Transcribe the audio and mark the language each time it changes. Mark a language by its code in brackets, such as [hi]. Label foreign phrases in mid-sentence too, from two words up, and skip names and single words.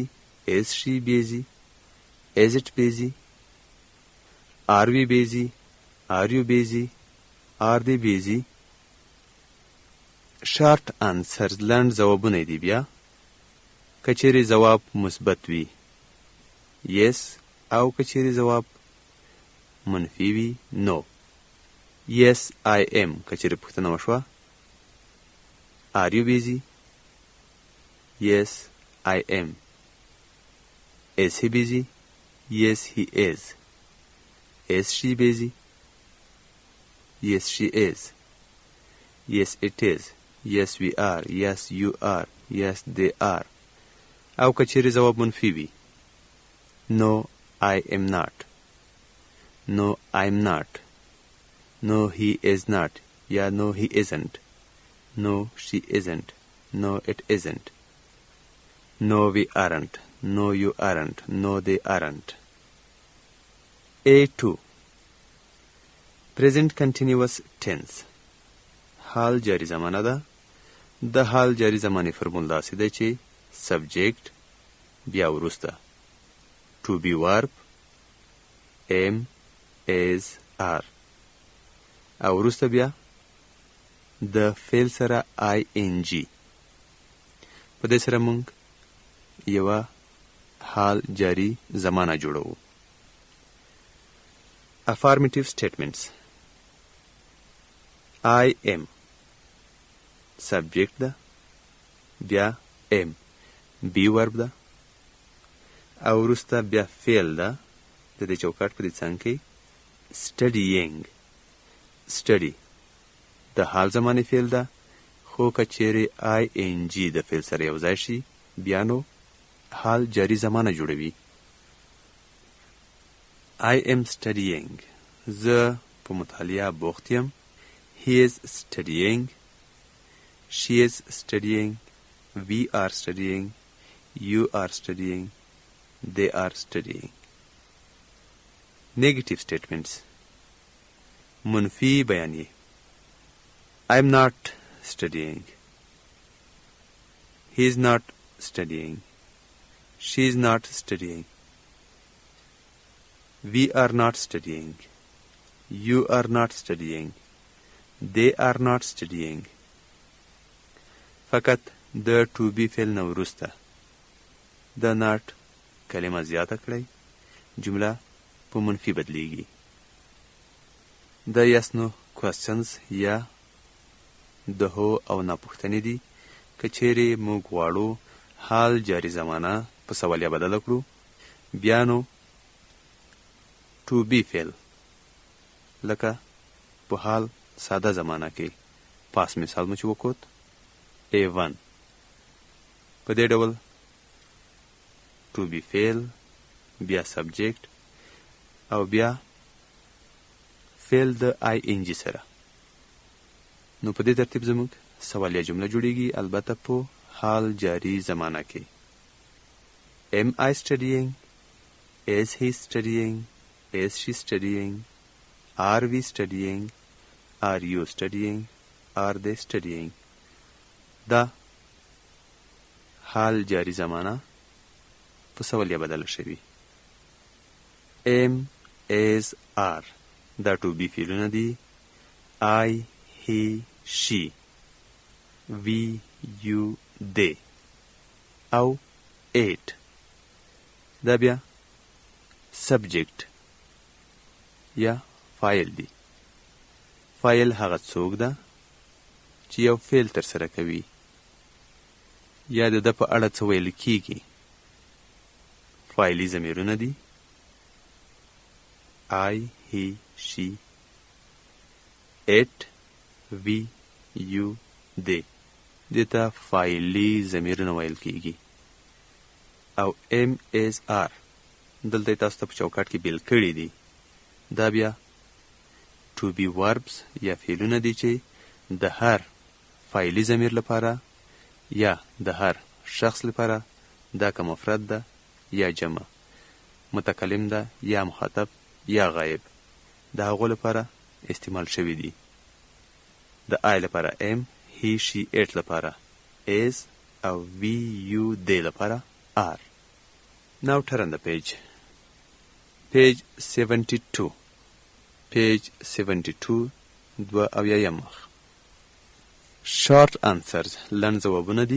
[en] is she busy? is it busy? are we busy? are you busy? are they busy? short answers [ps] لنډ ځوابونه دي. بیا که چیرې ځواب مثبت وي yes او که چیرې ځواب منفي وي no. [en] yes I am [ps] که چیرې پوښتنه وشوه [en] are you busy? yes I am. is he busy? yes he is. is she busy? yes she is. yes it is. yes we are. yes you are. yes they are. [ps] او که چیرې ځواب منفي وي [en] no I am not. no I'm not. no he is not یا no he isn't. no she isn't. no it isn't. no we aren't. no you aren't. no they aren't. A2 present continuous tense [ps] حال جاری زمانه ده. د حال جاری زمانه فرمول داسې ده چې سبجیکټ بیا وروسته [en] to be verb am is are [ps] او وروسته بیا د فعل سره ing. په دې سره موږ یوه حال جاری زمانه جوړوو. [en] affirmative statements I am subject [ps] ده بیا [en] am be verb [ps] ده او وروسته بیا فعل ده د دې چوکاټ په دې څنګ کې studying. study د حال زمانې فعل ده خو که چیرې ing د فعل سره یو ځای شي بیا نو حال جاری زمانه جوړوي. [en] I am studying [ps] زه په مطالعه بوخت یم. [en] He is studying. She is studying. We are studying. You are studying. They are studying. Negative statements [ps] منفی بیانیه [en] I am not studying. He is not studying. She is not studying. We are not studying. You are not studying. They are not studying. [ps] فقط د [en] to be [ps] فعل نه وروسته د not کلمه زیاته کړئ، جمله په منفي بدلیږي. د [en] yes no questions [ps] یا د هو او نه پوښتنې دي. که چیرې موږ غواړو حال جاری زمانه په سوالیه بدله کړو. بیا نو [en] to be [ps] فعل لکه په حال ساده زمانه کې پاس مثال مو چې وکوت A1 په دې ډول [en] to be [ps] فعل بیا سبجیکټ او بیا فعل د ING سره. نو په دې ترتیب زموږ سوالیه جمله جوړیږي، البته په حال جاری زمانه کې. [en] Am I studying? Is he studying? Is she studying? Are we studying? Are you studying? Are they studying? [ps] دا حال جاری زمانه په سوالیه بدل شوی. [en] Am, is, are دا to be [ps] فعلونه دي. [en] I, he, she, we, you, they [ps] او it دا بیا سبجیکټ یا فاعل دی. فاعل هغه څوک ده چې یو فعل ترسره کوي یا د ده په اړه څه ویل کیږي. فاعلي ضمیرونه دي [en] I, he, she, it, we, you, they. [ps] دې ته فاعلي ضمیرونه ویل کیږي. او [en] am, is, are [ps] دلته تاسو ته په چوکاټ کې بیل کړي دي. دا بیا [en] to be verbs [ps] یا فعلونه دي چې د هر فاعلي ضمیر لپاره یا د هر شخص لپاره دا که مفرد ده یا جمع، متکلم ده یا مخاطب یا غایب، د هغو لپاره استعمال شوي دي. د I لپاره am، [en] he, she, it [ps] لپاره is او [en] we, you, they [ps] لپاره are. [en] Now turn the page. Page 72. [ps] Page 72 دو اویایم مخ. [en] Short answers [ps] لنډ ځوابونه دي.